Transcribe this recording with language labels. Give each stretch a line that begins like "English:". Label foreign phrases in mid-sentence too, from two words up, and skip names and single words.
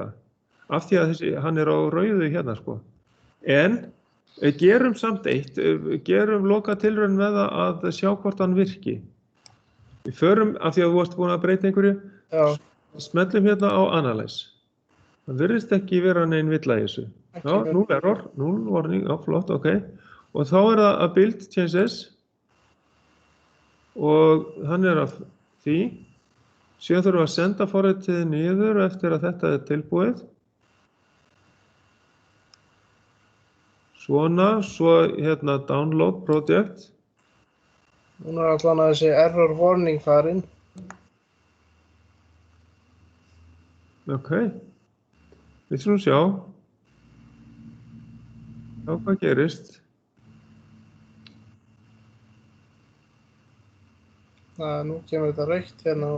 Icelandic: Af því að hann er á rauðu hérna sko. En gerum samt eitt, gerum lokatilraun með það að sjá hvort hann virki. Við förum, af því að þú varst búin að breyta einhverju, smellum hérna á Analyze. Það virðist ekki vera neinn villa í þessu.
English: Já, 0 error, 0 warning,
Icelandic: já flott, ok. Og þá er það að
English: build changes
Icelandic: og hann er af því. Síðan þurfum við að senda forritið niður eftir að þetta er tilbúið. Svona, svo hérna
English: download project.
Icelandic: Núna er allan að þessi
English: error warning
Icelandic: farin. Ok, við skulum sjá. Já, hvað gerist? Nú kemur þetta rautt hérna.